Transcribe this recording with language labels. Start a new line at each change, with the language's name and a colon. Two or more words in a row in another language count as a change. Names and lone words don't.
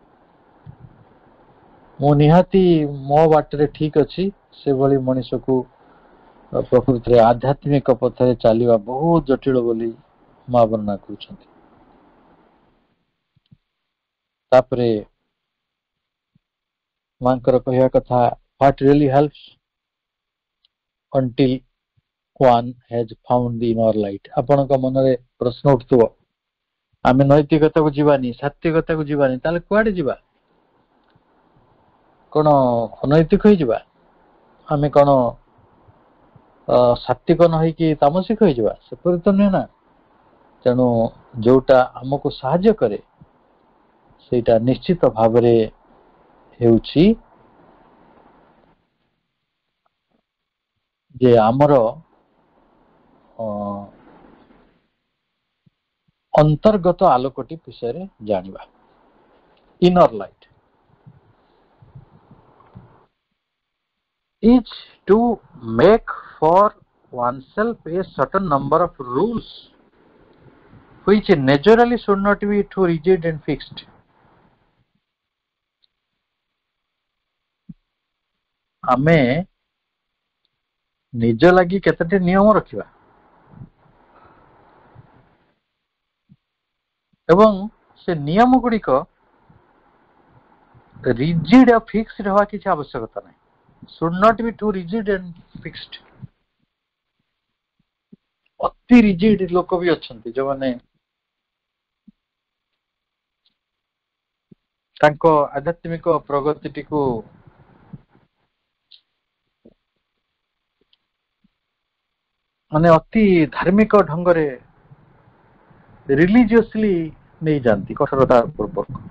Odia: ମୁଁ ନିହାତି ମୋ ବାଟରେ ଠିକ ଅଛି, ସେଭଳି ମଣିଷକୁ ପ୍ରକୃତିରେ ଆଧ୍ୟାତ୍ମିକ ପଥରେ ଚାଲିବା ବହୁତ ଜଟିଳ ବୋଲି ମା ବର୍ଣ୍ଣନା କରୁଛନ୍ତି। ତାପରେ ମାଙ୍କର କହିବା କଥା,
English: what really helps until one has found the inner light.
Odia: ଆପଣଙ୍କ ମନରେ ପ୍ରଶ୍ନ ଉଠୁଥିବ ଆମେ ନୈତିକତାକୁ ଯିବାନି, ସାତ୍ବିକତାକୁ ଯିବାନି, ତାହେଲେ କୁଆଡେ ଯିବା? କଣ ଅନୈତିକ ହେଇଯିବା? ଆମେ କଣ ସାତ୍ବିକ ନ ହେଇକି ତାମସିକ ହେଇଯିବା? ସେପରି ତ ନୁହେଁ ନା। ତେଣୁ ଯୋଉଟା ଆମକୁ ସାହାଯ୍ୟ କରେ ସେଇଟା ନିଶ୍ଚିତ ଭାବରେ ହେଉଛି ଯେ ଆମର ଅନ୍ତର୍ଗତ ଆଲୋକଟି ବିଷୟରେ ଜାଣିବା,
English: inner light is to make for oneself a certain number of rules which naturally should not be too rigid and fixed.
Odia: ଆମେ ନିଜ ଲାଗି କେତେଟି ନିୟମ ରଖିବା ଏବଂ ସେ ନିୟମ ଗୁଡ଼ିକ ରିଜିଡ୍ ଆଉ ଫିକ୍ସଡ୍ ହେବା କିଛି ଆବଶ୍ୟକତା ନାହିଁ।
English: should not be too rigid and fixed.
Odia: ଅତି ରିଜିଡ୍ ଲୋକ ବି ଅଛନ୍ତି ଯୋଉମାନେ ତାଙ୍କ ଆଧ୍ୟାତ୍ମିକ ପ୍ରଗତିଟିକୁ ମାନେ ଅତି ଧାର୍ମିକ ଢଙ୍ଗରେ ରିଲିଜିୟସଲି ନେଇଯାଆନ୍ତି କଠୋରତା ପୂର୍ବକ।